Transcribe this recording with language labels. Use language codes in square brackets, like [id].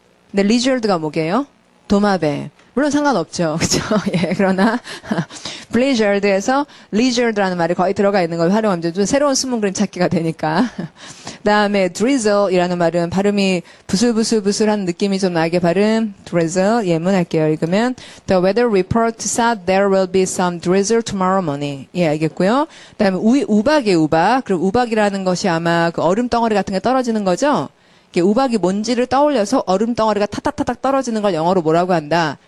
[ko] 근데 lizard가 뭐게요? 도마뱀. 물론 상관없죠. 그죠? 예, 그러나, blizzard에서 lizard라는 말이 거의 들어가 있는 걸 활용하면 좀 새로운 숨은 그림 찾기가 되니까. 그 다음에 drizzle이라는 말은 발음이 부슬부슬부슬한 느낌이 좀 나게 발음, drizzle, 예문할게요. 읽으면, [en] the weather report said there will be some drizzle tomorrow morning. [ko] 예, 알겠고요. 그 다음에 우박이에요, 우박. 그럼 우박이라는 것이 아마 그 얼음 덩어리 같은 게 떨어지는 거죠? 우박이 뭔지를 떠올려서 얼음 덩어리가 타닥타닥 떨어지는 걸 영어로 뭐라고 한다?